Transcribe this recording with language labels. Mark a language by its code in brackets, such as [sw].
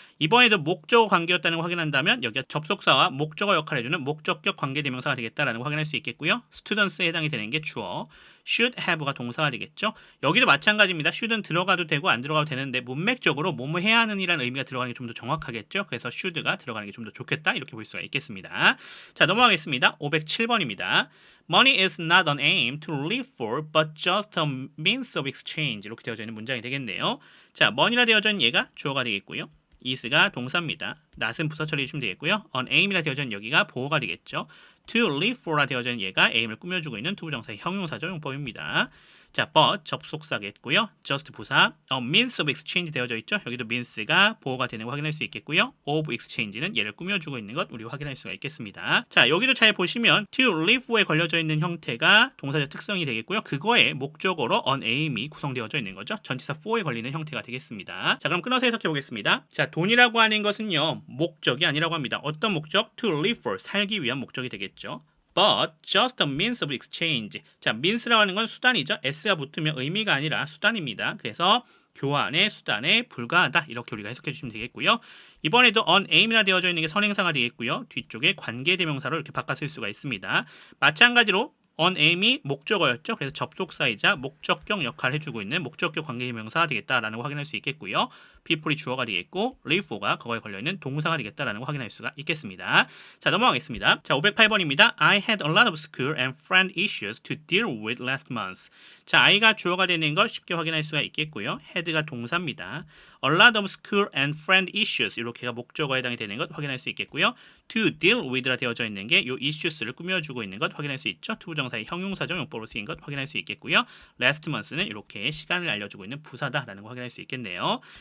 [ko] 이번에도 목적어 관계였다는 걸 확인한다면 여기가 접속사와 목적어 역할을 해주는 목적격 관계대명사가 되겠다라는 걸 확인할 수 있겠고요. students에 해당이 되는 게 주어, should have가 동사가 되겠죠. 여기도 마찬가지입니다. should는 들어가도 되고 안 들어가도 되는데 문맥적으로 뭐뭐 해야 하는 이라는 의미가 들어가는 게 좀 더 정확하겠죠. 그래서 should가 들어가는 게 좀 더 좋겠다 이렇게 볼 수가 있겠습니다. 자, 넘어가겠습니다. 507번입니다. [en] Money is not an aim to live for, but just a means of exchange. [ko] 이렇게 되어져 있는 문장이 되겠네요. 자, money라 되어져 있는 얘가 주어가 되겠고요. is가 동사입니다. not은 부사 처리해 주시면 되겠고요. an aim이라 되어져 있는 여기가 보어가 되겠죠. to live for라 되어져 있는 얘가 aim을 꾸며주고 있는 투부정사의 형용사적 용법입니다. 자, but 접속사겠고요. [en] just 부사, a means of exchange [ko] 되어져 있죠. 여기도 means가 보호가 되는 거 확인할 수 있겠고요. of exchange는 얘를 꾸며주고 있는 것 우리가 확인할 수가 있겠습니다. 자, 여기도 잘 보시면 to live for에 걸려져 있는 형태가 동사적 특성이 되겠고요. 그거의 목적어로 an aim이 구성되어져 있는 거죠. 전치사 for에 걸리는 형태가 되겠습니다. 자, 그럼 끊어서 해석해 보겠습니다. 자, 돈이라고 하는 것은요 목적이 아니라고 합니다. 어떤 목적? [en] to live for, [ko] 살기 위한 목적이 되겠죠. [en] But just a means of exchange. [ko] 자, means라고 하는 건 수단이죠. s가 붙으면 의미가 아니라 수단입니다. 그래서 교환의 수단에 불과하다. 이렇게 우리가 해석해 주시면 되겠고요. 이번에도 on aim이라 되어져 있는 게 선행사가 되겠고요. 뒤쪽에 관계대명사로 이렇게 바꿔 쓸 수가 있습니다. 마찬가지로 on aim이 목적어였죠. 그래서 접속사이자 목적격 역할을 해주고 있는 목적격 관계대명사가 되겠다라는 거 확인할 수 있겠고요. people이 주어가 되겠고 live for가 거기에 걸려있는 동사가 되겠다라는 거 확인할 수가 있겠습니다. 자, 넘어가겠습니다. 자, 508번입니다. I had a lot of school and friend issues to deal with last month. 자, I가 주어가 되는 걸 쉽게 확인할 수가 있겠고요. had가 동사입니다. [en] A lot of school and friend issues [ko] 이렇게가 목적어에 해당이 되는 것 확인할 수 있겠고요. to deal with라 되어져 있는 게 이 issues를 꾸며주고 있는 것 확인할 수 있죠. 투부정사의 형용사적 용법으로 쓰인 것 확인할 수 있겠고요. last month는 이렇게 시간을 알려주고 있는 부사다라는 거 확인할 수 있겠네요.